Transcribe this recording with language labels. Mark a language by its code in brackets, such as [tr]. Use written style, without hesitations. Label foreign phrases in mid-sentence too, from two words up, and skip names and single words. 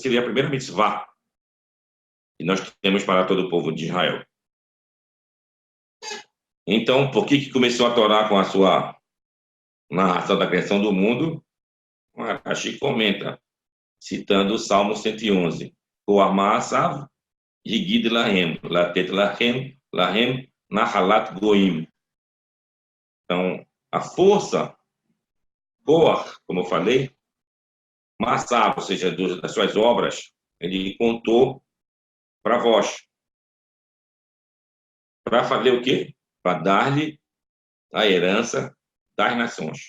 [pt] Então, essa seria a primeira mitzvah E nós temos para todo o povo de Israel. Então, por que começou a Torá com a sua narração da criação do mundo? Rashi comenta, citando o Salmo 111. [he] כח מעשיו הגיד להם לתת להם נחלת גוים. [pt] Então, a força, Koach, como eu falei, Massá, ou seja, das suas obras, ele contou para vós. Para fazer o quê? Para dar-lhe a herança das nações.